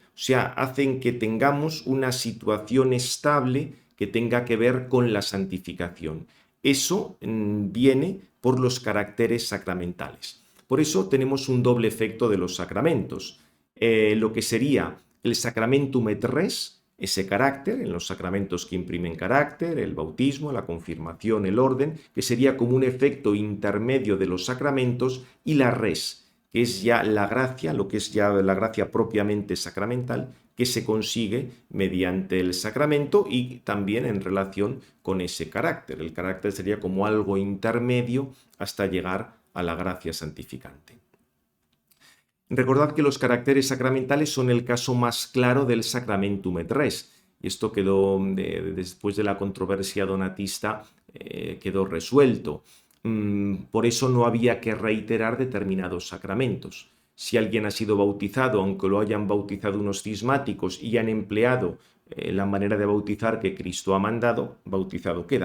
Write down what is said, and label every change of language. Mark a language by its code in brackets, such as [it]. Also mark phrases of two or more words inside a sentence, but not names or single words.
[es] O sea, hacen que tengamos una situación estable que tenga que ver con la santificación. Eso viene por los caracteres sacramentales. Por eso tenemos un doble efecto de los sacramentos. Lo que sería el [la] sacramentum et res, [es] ese carácter, en los sacramentos que imprimen carácter, el bautismo, la confirmación, el orden, que sería como un efecto intermedio de los sacramentos, y la res, que es ya la gracia, lo que es ya la gracia propiamente sacramental, que se consigue mediante el sacramento y también en relación con ese carácter. El carácter sería como algo intermedio hasta llegar a la gracia santificante. Recordad que los caracteres sacramentales son el caso más claro del [la] sacramentum et res, [es] y esto quedó, después de la controversia donatista, quedó resuelto. Por eso no había que reiterar determinados sacramentos. Si alguien ha sido bautizado, aunque lo hayan bautizado unos cismáticos y han empleado la manera de bautizar que Cristo ha mandado, bautizado queda.